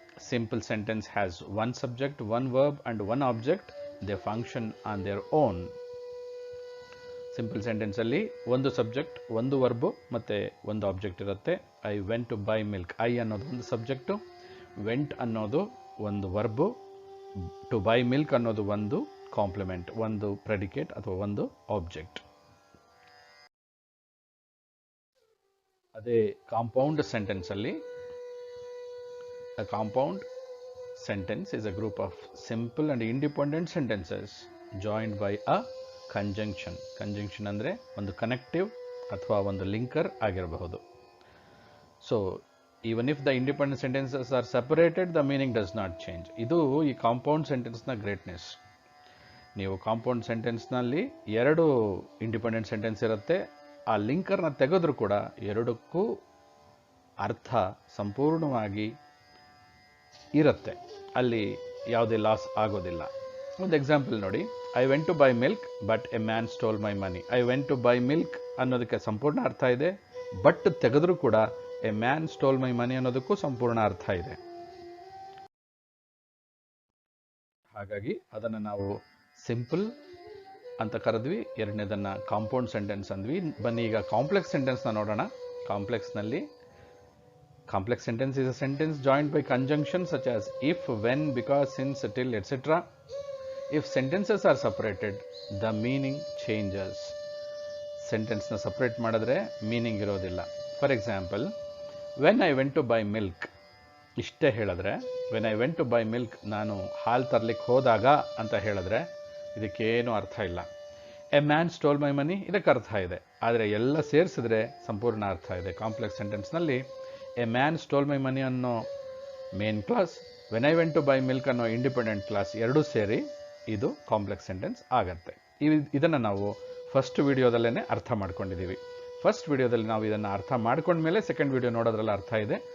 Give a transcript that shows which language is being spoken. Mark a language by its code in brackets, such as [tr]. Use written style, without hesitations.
[en] Simple sentence has one subject, one verb and one object. They function on their own. [kn] Simple ಸೆಂಟೆನ್ಸಲ್ಲಿ ಒಂದು subject, ಒಂದು verb ಮತ್ತು ಒಂದು object ಇರುತ್ತೆ. [en] I went to buy milk. [kn] I ಅನ್ನೋದು ಒಂದು subject, vent ಅನ್ನೋದು ಒಂದು ವರ್ಬು, ಟು ಬೈ ಮಿಲ್ಕ್ ಅನ್ನೋದು ಒಂದು ಕಾಂಪ್ಲಿಮೆಂಟ್, ಒಂದು ಪ್ರೆಡಿಕೇಟ್ ಅಥವಾ ಒಂದು ಆಬ್ಜೆಕ್ಟ್. ಅದೇ compound ಸೆಂಟೆನ್ಸಲ್ಲಿ [en] a compound sentence is a group of simple and independent sentences joined by a conjunction. [kn] Conjunction ಅಂದರೆ ಒಂದು ಕನೆಕ್ಟಿವ್ ಅಥವಾ ಒಂದು ಲಿಂಕರ್ ಆಗಿರಬಹುದು. [en] So even if the independent sentences are separated, the meaning does not change. [kn] ಇದು ಈ compound ಸೆಂಟೆನ್ಸ್ನ greatness. ನೀವು compound ಸೆಂಟೆನ್ಸ್ನಲ್ಲಿ ಎರಡು independent sentence ಇರುತ್ತೆ, ಆ ಲಿಂಕರ್ನ ತೆಗೆದ್ರೂ ಕೂಡ ಎರಡಕ್ಕೂ ಅರ್ಥ ಸಂಪೂರ್ಣವಾಗಿ ಇರುತ್ತೆ, ಅಲ್ಲಿ ಯಾವುದೇ ಲಾಸ್ ಆಗೋದಿಲ್ಲ. ಒಂದು ಎಕ್ಸಾಂಪಲ್ ನೋಡಿ. [en] I went to buy milk but a man stole my money. I went to buy milk [kn] ಅನ್ನೋದಕ್ಕೆ ಸಂಪೂರ್ಣ ಅರ್ಥ ಇದೆ, [en] but [kn] ತೆಗೆದ್ರೂ ಕೂಡ [en] a man stole my money [kn] ಅನ್ನೋದಕ್ಕೂ ಸಂಪೂರ್ಣ ಅರ್ಥ ಇದೆ. ಹಾಗಾಗಿ ಅದನ್ನು ನಾವು ಸಿಂಪಲ್ ಅಂತ ಕರೆದ್ವಿ, ಎರಡನೇದನ್ನು ಕಾಂಪೌಂಡ್ ಸೆಂಟೆನ್ಸ್ ಅಂದ್ವಿ. ಬನ್ನಿ ಈಗ ಕಾಂಪ್ಲೆಕ್ಸ್ ಸೆಂಟೆನ್ಸ್ನ ನೋಡೋಣ. [en] ಕಾಂಪ್ಲೆಕ್ಸ್ನಲ್ಲಿ complex sentence is a sentence joined by conjunctions such as if, when, because, since, till, etc. If sentences are separated, the meaning changes. [kn] Sentence na separate ಮಾಡಿದ್ರೆ meaning ಇರೋದಿಲ್ಲ. [en] For example, when I went to buy milk, [kn] ಇಷ್ಟೇ ಹೇಳಿದ್ರೆ [en] when I went to buy milk, [kn] ನಾನು ಹಾಲು ತರಲಿಕ್ಕೆ ಹೋದಾಗ ಅಂತ ಹೇಳಿದ್ರೆ ಇದಕ್ಕೇನು ಅರ್ಥ ಇಲ್ಲ. [en] a man stole my money, [kn] ಇದಕ್ಕೆ ಅರ್ಥ ಇದೆ, ಆದರೆ ಎಲ್ಲ ಸೇರಿಸಿದ್ರೆ ಸಂಪೂರ್ಣ ಅರ್ಥ ಇದೆ. ಕಾಂಪ್ಲೆಕ್ಸ್ ಸೆಂಟೆನ್ಸ್ನಲ್ಲಿ [en] a man stole my money [kn] ಅನ್ನೋ main clause, [en] when I went to buy milk [kn] ಅನ್ನೋ ಇಂಡಿಪೆಂಡೆಂಟ್ ಕ್ಲಾಸ್ ಎರಡೂ ಸೇರಿ ಇದು ಕಾಂಪ್ಲೆಕ್ಸ್ ಸೆಂಟೆನ್ಸ್ ಆಗತ್ತೆ. ಇದನ್ನು ನಾವು ಫಸ್ಟ್ ವಿಡಿಯೋದಲ್ಲೇ ಅರ್ಥ ಮಾಡ್ಕೊಂಡಿದ್ದೀವಿ. ಫಸ್ಟ್ ವಿಡಿಯೋದಲ್ಲಿ ನಾವು ಇದನ್ನು ಅರ್ಥ ಮಾಡ್ಕೊಂಡ್ಮೇಲೆ ಸೆಕೆಂಡ್ ವಿಡಿಯೋ ನೋಡೋದ್ರಲ್ಲಿ ಅರ್ಥ ಇದೆ.